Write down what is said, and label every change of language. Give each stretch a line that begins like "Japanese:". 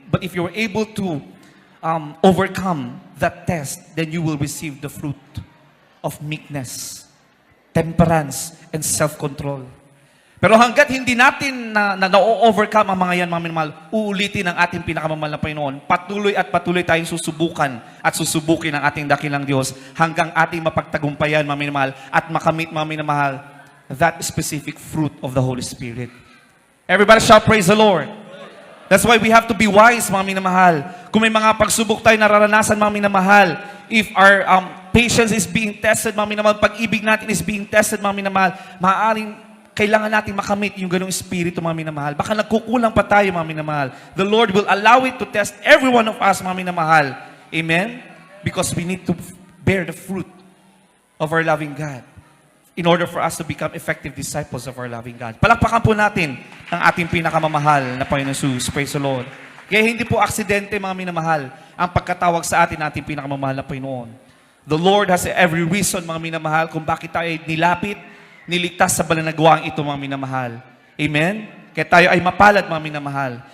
English: But if you're able to overcome that test, then you will receive the fruit of meekness, temperance, and self-control.
Filipino: Pero hanggat hindi natin na-overcome ang mga yan, mga minamahal, uulitin ang ating pinakamamahal na Panginoon. Patuloy at patuloy tayong susubukan at susubukin ang ating dakilang Diyos hanggang ating mapagtagumpayan, mga minamahal, at makamit, mga minamahal,
English: that specific fruit of the Holy Spirit. Everybody shall praise the Lord. That's why we have to be wise,
Filipino: mga minamahal. Kung may mga pagsubok tayo nararanasan, mga minamahal,
English: if our patience is being tested,
Filipino: mga minamahal, pag-ibig natin
English: is being tested,
Filipino: mga minamahal, maaaring kailangan natin makamit yung ganong espiritu, mga minamahal. Baka nagkukulang pa tayo, mga minamahal.
English: The Lord will allow it to test every one of us,
Filipino: mga minamahal.
English: Amen? Because we need to bear the fruit of our loving God in order for us to become effective disciples of our loving God.
Filipino: Palakpakan po natin ang ating pinakamamahal na Panginoon Jesus.
English: Praise the Lord.
Filipino: Kaya hindi po aksidente, mga minamahal, ang pagkatawag sa atin ating pinakamamahal na Panginoon.
English: The Lord has every reason,
Filipino: mga minamahal, kung bakit tayo nilapit, niligtas sa balanagwaang ito, mga minamahal. Amen? Kaya tayo ay mapalad, mga minamahal.